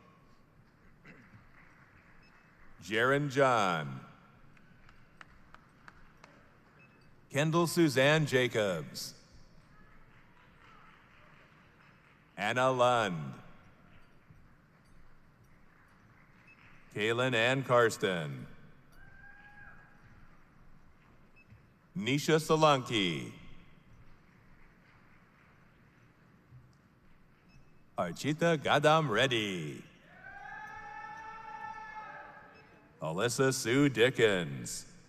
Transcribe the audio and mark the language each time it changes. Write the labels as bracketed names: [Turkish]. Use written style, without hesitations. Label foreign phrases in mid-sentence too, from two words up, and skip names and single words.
[English] Jaron John. Kendall Suzanne Jacobs. Anna Lund. Kaylin Ann Karsten. Nisha Solanki. Archita Gadam Reddy. Alyssa Sue Dickens.